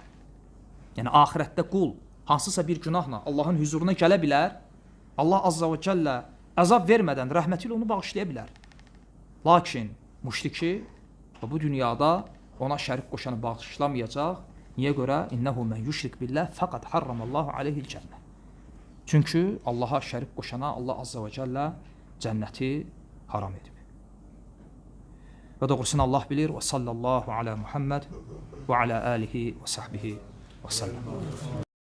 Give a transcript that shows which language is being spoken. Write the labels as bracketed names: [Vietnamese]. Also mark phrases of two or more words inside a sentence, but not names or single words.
[Azerbaijani] Yəni axirətdə qul hansısa bir günahla Allahın huzuruna gələ bilər, Allah Azza və Cəllə əzab vermədən rəhməti ilə onu bağışlaya bilər. Lakin müşriki bu dünyada ona şərik qoşanı bağışlamayacaq. Niyə görə? [Arabic] إنه من يشرك بالله فقد حرم الله عليه الجنة. [Azerbaijani] Çünki Allaha şərik qoşana Allah Azza və Cəllə cənnəti haram edib. Və doğrusunu Allah bilir. [Arabic] وصلى الله على محمد وعلى آله وصحبه وسلم.